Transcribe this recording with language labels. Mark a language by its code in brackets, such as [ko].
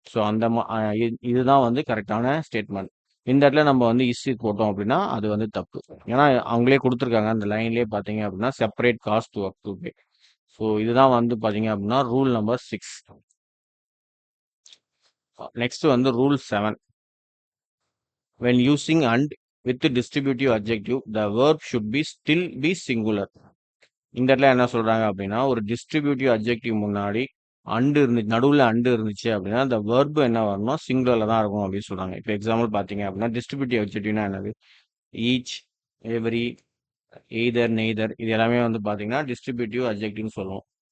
[ta] So அந்த இதுதான் வந்து கரெக்டான ஸ்டேட்மெண்ட். இந்த இடத்துல நம்ம வந்து போட்டோம் அப்படின்னா அது வந்து தப்பு. ஏன்னா அவங்களே கொடுத்துருக்காங்க அந்த லைன்லயே பார்த்தீங்க அப்படின்னா [en] Separate cars to work today. [ta] So இதுதான் வந்து பார்த்தீங்க அப்படின்னா ரூல் நம்பர் 6. நெக்ஸ்ட் வந்து rule 7. [en] when using and with distributive adjective the verb should be still be singular. [ta] இந்த இடத்துல என்ன சொல்றாங்க அப்படின்னா ஒரு டிஸ்ட்ரிபியூட்டிவ் அட்ஜெக்டிவ் முன்னாடி நடுவுல அண்டு இருந்துச்சு அப்படின்னா அந்த verb என்ன வரணும், சிங்குலர்ல தான் இருக்கும் அப்படின்னு சொல்றாங்க. இப்போ எக்ஸாம்பிள் பாத்தீங்க அப்படின்னா டிஸ்ட்ரிபியூட்டிவ் அட்ஜெக்டிவ்னா என்னது, ஈச், எவரி, எய்தர், நெய்தர், இது எல்லாமே வந்து பாத்தீங்கன்னா டிஸ்ட்ரிபியூட்டிவ் அட்ஜெக்டிவ்னு சொல்லுவோம்.